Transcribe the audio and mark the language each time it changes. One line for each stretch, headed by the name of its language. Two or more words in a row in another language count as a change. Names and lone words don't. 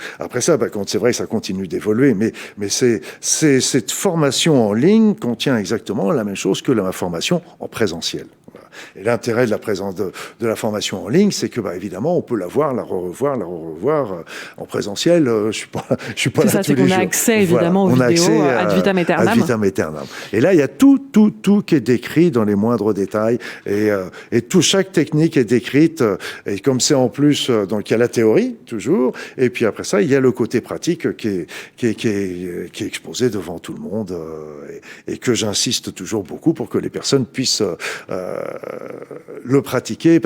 French: Après ça, c'est vrai que ça continue d'évoluer, mais cette formation en ligne contient exactement la même chose que la formation en présentiel. Voilà. Et l'intérêt de la formation en ligne, c'est que, évidemment, on peut la voir, la revoir en présentiel. Je suis pas là tous les jours. C'est ça, c'est qu'on a accès, évidemment, aux vidéos
Latin: ad vitam aeternam. Ad vitam aeternam.
French: Et là, il y a tout tout qui est décrit dans les moindres détails. Et chaque technique est décrite. Et comme c'est en plus, donc il y a la théorie, toujours. Et puis après ça, il y a le côté pratique qui est exposé devant tout le monde. Et que j'insiste toujours beaucoup pour que les personnes puissent le pratiquer.